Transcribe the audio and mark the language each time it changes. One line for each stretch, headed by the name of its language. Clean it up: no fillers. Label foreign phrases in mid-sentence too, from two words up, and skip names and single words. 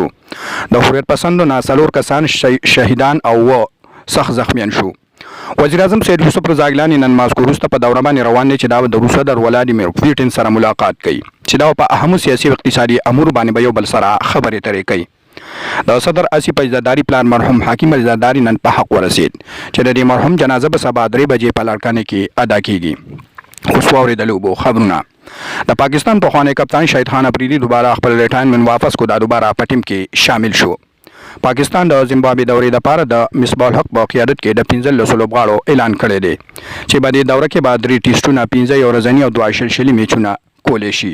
Pashto: د حریت پسندو نه 4 کسان شهیدان او سخت زخمیان شو. وزیر اعظم سید یوسف رضا گیلانی نن ماسکو وروسته په دوره باندې روان دی چې دا د روس صدر ولادیمیر پوتین سره ملاقات کوي چې دا په اهمو سیاسي او اقتصادي امور باندې به یو بل سره خبرې اترې کوي. د صدر آصف عزاداری پلان مرحوم حاکم عزاداری نن په حق ورسید چې د دې مرحوم جنازه به سبا 3 بجې په لاړکانه کې ادا کیږي. اوس واورئ د لوبو خبرونه. د پاکستان پخوانی کپتان شاهد خان افریدی دوباره خپل ریټایرمنټ واپس کو دا دوباره په ټیم کې شامل شو. پاکستان د زیمبابوے دورې لپاره د مصباح الحق په قیادت کې د 15 لوبغاړو اعلان کړی دی چې په دې دوره کې به 3 ټیسټونه 15 ورځني او 2 شلشلي میچونه کولی شي.